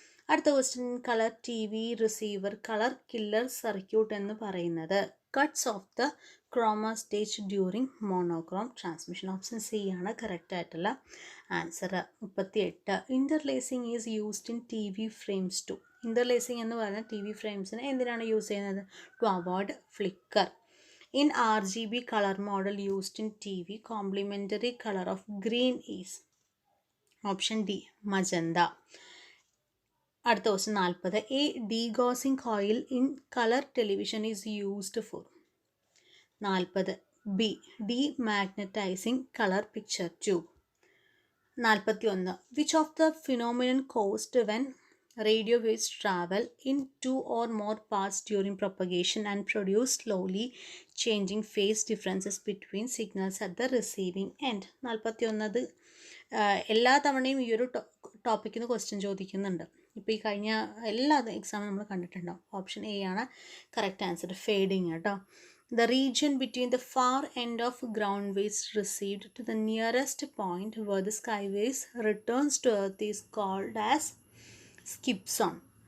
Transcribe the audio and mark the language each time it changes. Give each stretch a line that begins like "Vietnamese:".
English: അടുത്ത question, colour TV receiver colour killer circuit
Malayalam: എന്ന് പറയുന്നത്
English: Cuts of the chroma stage during monochrome transmission.
Malayalam: Option C ആണ് correct ആയിട്ടുള്ള answer. 38.
English: Interlacing is used in TV frames to.
Malayalam: ഇൻ്റർലേസിംഗ് എന്ന് പറയുന്നത് TV ഫ്രെയിംസിന് എന്തിനാണ് use ചെയ്യുന്നത്?
English: To avoid flicker. In RGB color model used in TV, complementary color of green is. Option D, magenta.
Malayalam: അടുത്ത question 40.
English: A degaussing coil in color television is used for. 40. B, demagnetizing color picture tube. 41. Which of the phenomenon caused when radio waves travel in two or more paths during propagation and produce slowly changing phase differences between signals at the receiving end? 41.
Malayalam: എല്ലാ തവണയും ഈ ഒരു ടോപ്പിക്കിൽ നിന്ന് question ചോദിക്കുന്നുണ്ട്. ഇപ്പോൾ ഈ കഴിഞ്ഞ എല്ലാ എക്സാമും നമ്മൾ കണ്ടിട്ടുണ്ടാവും. ഓപ്ഷൻ എ ആണ് കറക്റ്റ് ആൻസർ. ഫേഡിങ് കേട്ടോ.
English: The region between the far end of ground waves received to the nearest point where the sky waves returns to earth is called as skip zone.